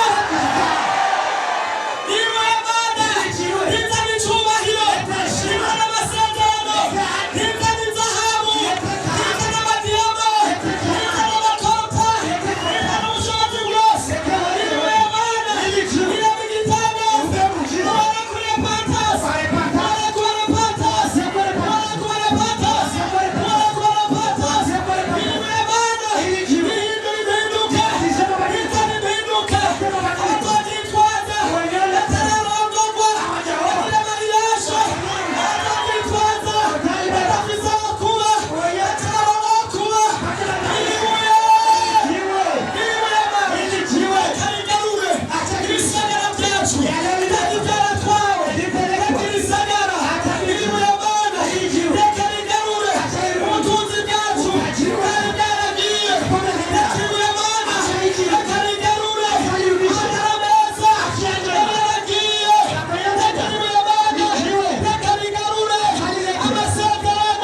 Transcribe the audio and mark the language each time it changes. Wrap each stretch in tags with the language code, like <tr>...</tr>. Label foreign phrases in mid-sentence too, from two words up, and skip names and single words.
<rn>Iwe Bwana izana icubahiro, izana amasezerano, izana izahabu, izana amadiyama, izana amakopa, izana ubushobozi bwose. Iwe Bwana irema igitangaza. Ubona kuri Epatasi, ubona kuri Epatasi, ubona kuri Epatasi, ubona kuri Epatasi. Iwe Bwana ihindura impinduka, izana impinduka. Abazoditwaza batararongorwa, bagira amariyasho, abazoditwaza badafise aho kuba, batararonka aho kuba. Iwe karigarure ibisagara byacu kandi byaratwawe ibisagara. Iwe Bwana reka rigarure ubutunzi bwacu kandi bwaragiye. Iwe Bwana reka rigarure amatara meza yaragiye. Iwe Bwana reka rigarure amasezerano.</rn>